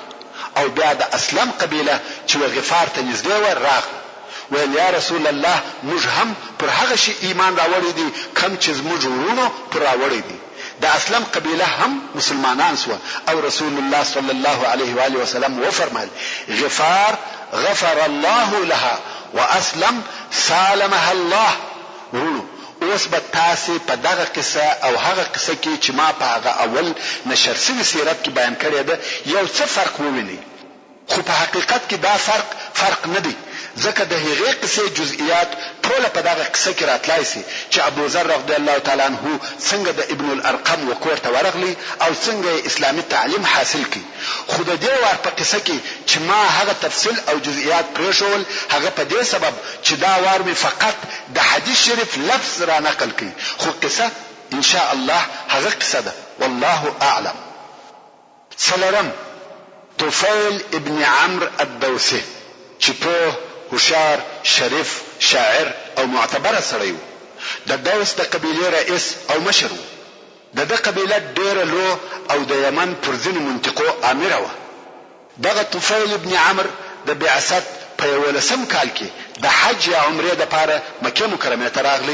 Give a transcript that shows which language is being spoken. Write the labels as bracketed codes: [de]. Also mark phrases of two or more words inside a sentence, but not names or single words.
[ps] او بیا د اسلم قبیله چې غفار ته نږدې و راغله ویل یا رسول الله موږ هم پر هغه شی ایمان راوړی دي کوم چې موږ ورونو پر راوړی دي. د اسلم قبیله هم مسلمانان سو او رسول الله [ar] صلی الله علیه و آله وسلم [ps] و فرمایل [ar] غفار غفر الله لها واسلم سالمها الله. [ps] ورونو اوس به تاسو په دغه قصه او هغه قصه کې چې ما په هغه اول نشر شوی سیرت کې بیان کړی ده یو څه فرق وویني، خو په حقیقت کې دا فرق نه دی، ځکه د هغې قصې جزئیات ټول په دغه قصه کې راتلای شي چې ابو ذر [ar] رضی الله تعالی عنہ [ps] څنګه د ابن الارقم وکور ته ورغلی او څنګه اسلامي تعلیم حاصل کړي. خو د دې ور په قصه کې چې ما هغه تفصیل او جزئیات پرېښول هغه په دې سبب چې دا وار می فقط د حدیث شریف لفظ را نقل کړي، خو قصه [ar] ان شاء الله [ps] هغه قصه ده [ar] والله اعلم. [ps] سلرم طفیل ابن عمرو الدوسي چې په هوشار شریف شاعر او معتبر سړی و. د دوس د قبیله رئیس او مشر و. د قبیله ډیره لو او د یمن پر ځینو منطقو امیر و. دغه طفیل ابن عمرو د بعثت په 11 کال کې د حج یا عمره د پاره مکه مکرمه ته راغلی.